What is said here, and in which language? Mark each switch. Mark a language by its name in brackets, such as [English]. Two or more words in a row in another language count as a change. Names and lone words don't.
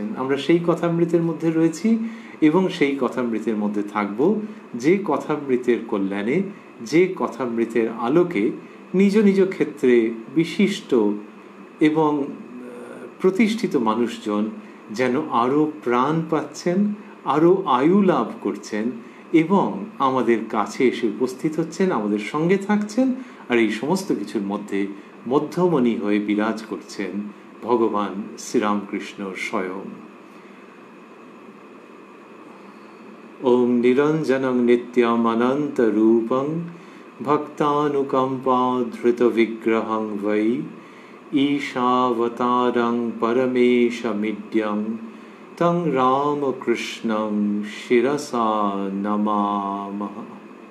[Bangla] আমরা সেই কথামৃতের মধ্যে রয়েছি এবং সেই কথামৃতের মধ্যে থাকব, যে কথামৃতের কল্যাণে, যে কথামৃতের আলোকে নিজ নিজ ক্ষেত্রে বিশিষ্ট এবং প্রতিষ্ঠিত মানুষজন যেন আরো প্রাণ পাচ্ছেন, আরো আয়ু লাভ করছেন এবং আমাদের কাছে এসে উপস্থিত হচ্ছেন, আমাদের সঙ্গে থাকছেন। আর এই সমস্ত কিছুর মধ্যে মধ্যমণি হয়ে বিরাজ করছেন ভগবান শ্রীরামকৃষ্ণ স্বয়ং। [Sanskrit] ওম নিরঞ্জনং নিত্যম অনন্ত রূপং ভক্তানুকম্পা ধৃত বিগ্রহং বৈ ঈশাবতারং পরমেশমিড্যং তং রামকৃষ্ণং শিরসা নমামঃ।